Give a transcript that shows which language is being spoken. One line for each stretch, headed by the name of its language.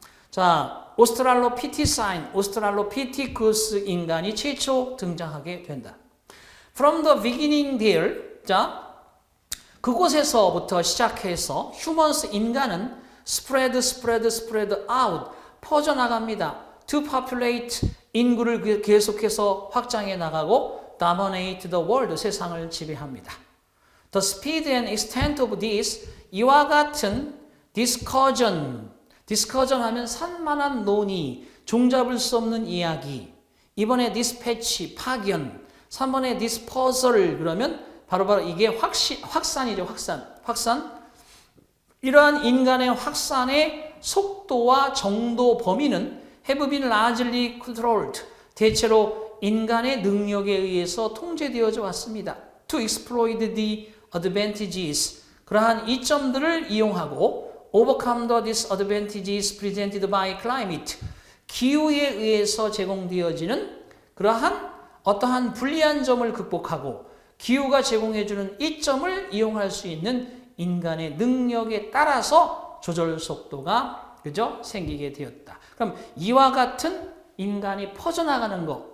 Korean: 자, 오스트랄로피테쿠스 인간이 최초 등장하게 된다.
English: From the beginning there,
Korean: 자, 그곳에서부터 시작해서
English: humans,
Korean: 인간은
English: spread out,
Korean: 퍼져나갑니다.
English: To populate,
Korean: 인구를 계속해서 확장해 나가고
English: dominate the world,
Korean: 세상을 지배합니다.
English: The speed and extent of this,
Korean: 이와 같은 discussion 하면 산만한 논의, 종잡을 수 없는 이야기. 이번에 dispatch, 파견. 3번에 dispersal 그러면 바로 이게 확산이죠. 확산. 이러한 인간의 확산의 속도와 정도 범위는
English: have been largely controlled.
Korean: 대체로 인간의 능력에 의해서 통제되어져 왔습니다.
English: To exploit the advantages.
Korean: 그러한 이점들을 이용하고
English: overcome the disadvantages presented by climate.
Korean: 기후에 의해서 제공되어지는 그러한 어떠한 불리한 점을 극복하고 기후가 제공해주는 이점을 이용할 수 있는 인간의 능력에 따라서 조절 속도가 그죠? 생기게 되었다. 그럼 이와 같은 인간이 퍼져나가는 것.